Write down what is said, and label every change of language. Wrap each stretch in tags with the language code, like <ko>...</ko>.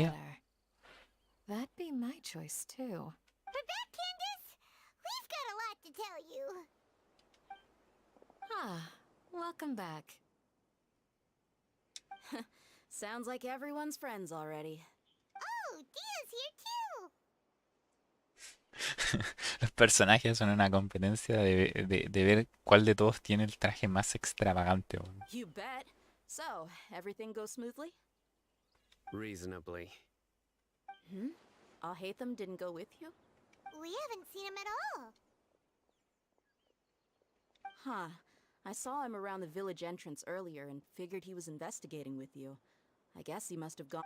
<en>better. That'd be my choice too. We're back, Candace. We've got a lot to tell you. Ah, welcome back. Sounds like everyone's friends already. Oh, Dia's here too.</en> <es>Los personajes son una competencia de ver cuál de todos tiene el traje más extravagante. weón.</es> <en>You bet. So, everything goes smoothly? Reasonably. Alhaitham didn't go with you? We haven't seen him at all. Huh. I saw him around the village entrance earlier and figured he was investigating with you. I guess he must have gone.</en>